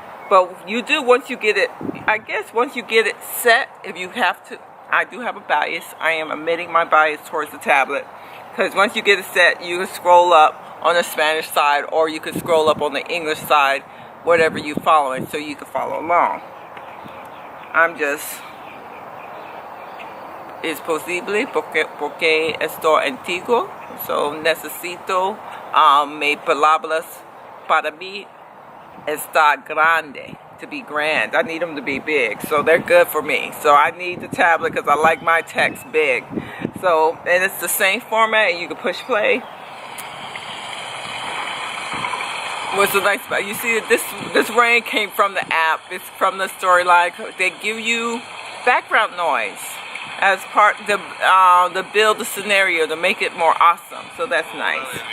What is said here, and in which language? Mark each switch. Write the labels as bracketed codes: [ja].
[en] But you do, once you get it, I guess once you get it set, if you have to, I do have a bias. I am admitting my bias towards the tablet. Because once you get it set, you can scroll up on the Spanish side, or you can scroll up on the English side, whatever you're following, so you can follow along. [es] Es posible porque estoy antiguo, so necesito mis palabras para mí está grande, [en] to be grand. I need them to be big, so they're good for me. So I need the tablet because I like my text big. So, and it's the same format, and you can push play. What's so nice about it? You see that this rain came from the app. It's from the storyline. They give you background noise as part to build the scenario to make it more awesome. So that's nice.